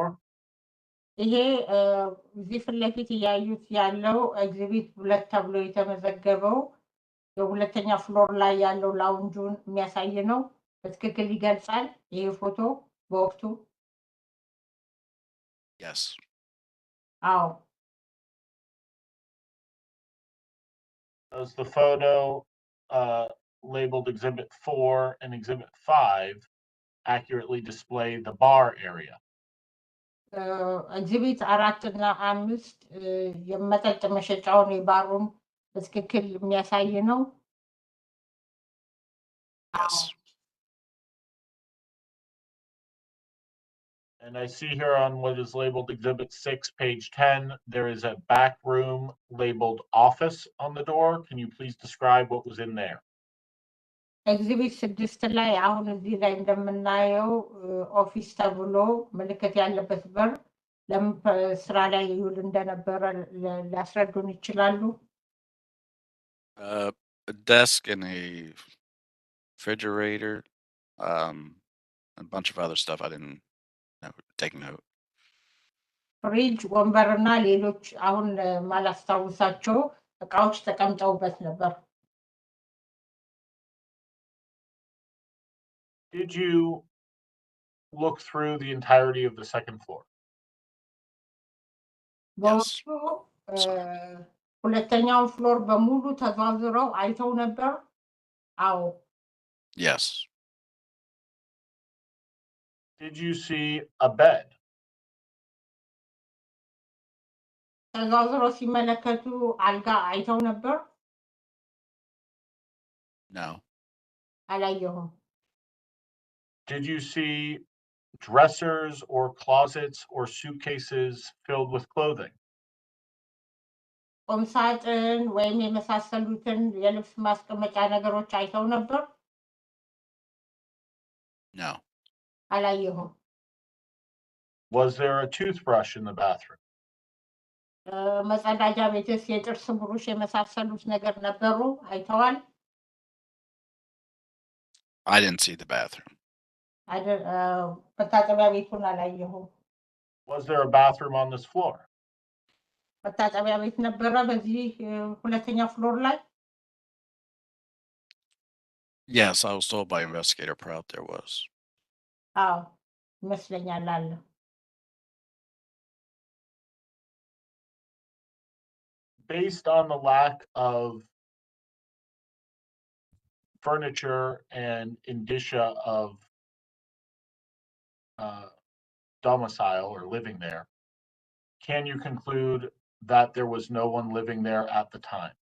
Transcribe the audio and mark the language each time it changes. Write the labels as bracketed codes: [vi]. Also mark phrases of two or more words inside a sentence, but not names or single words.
[am] ይሄ እዚህ ፊት ለፊት እያዩት ያለው ኤግዚቢት 2 ተብሎ የተመዘገበው የሁለተኛ ፍሎር ላይ ያለው ላውንጁን የሚያሳይ ነው። በትክክል ይገልጻል ይሄ ፎቶ በወቅቱ? [en] Yes. [am] አዎ። [en] Does the photo labeled Exhibit 4 and Exhibit 5 accurately display the bar area? [am] ኤግዚቢት 4 እና 5 የመጠጥ መሸጫውን የባሩን በትክክል የሚያሳይ ነው? [en] Yes. And I see here on what is labeled Exhibit 6, page 10, there is a back room labeled office on the door. Can you please describe what was in there? [am] ኤግዚቢት 6 ላይ አሁን እዚህ ላይ እንደምናየው ኦፊስ ተብሎ ምልክት ያለበት በር ለምን ስራ ላይ ይውል እንደነበረ ሊያስረዱን ይችላሉ? [en] A desk and a refrigerator, a bunch of other stuff I didn't take note. [am] ፍሪጅ፣ ወንበርና ሌሎች አሁን ማላስታውሳቸው እቃዎች ተቀምጠውበት ነበር። [en] Did you look through the entirety of the second floor? [am] በወቅቱ ሁለተኛውን ፍሎር በሙሉ ተዟዙረው አይተው ነበር? አዎ። [en] Yes. Did you see a bed? [am] ተዟዙረው ሲመለከቱ አልጋ አይተው ነበር? [en] No. [am] አላየሁም። [en] Did you see dressers or closets or suitcases filled with clothing? [am] ቁም ሳጥን ወይም የመሳሰሉትን የልብስ ማስቀመጫ ነገሮች አይተው ነበር? [en] No. [am] አላየሁም። [en] Was there a toothbrush in the bathroom? [am] መጸዳጃ ቤትስ የጥርስ ብሩሽ የመሳሰሉት ነገር ነበሩ? አይተዋል? [en] I didn't see the bathroom. [am] መታጠቢያ ቤቱን አላየሁም። [en] Was there a bathroom on this floor? [am] መታጠቢያ ቤት ነበረ በዚህ ሁለተኛ ፍሎር ላይ? [en] Yes, I was told by Investigator Prout there was. [am] አዎ ይመስለኛል አለ። [en] Based on the lack of furniture and indicia of domicile or living there, can you conclude that there was no one living there at the time?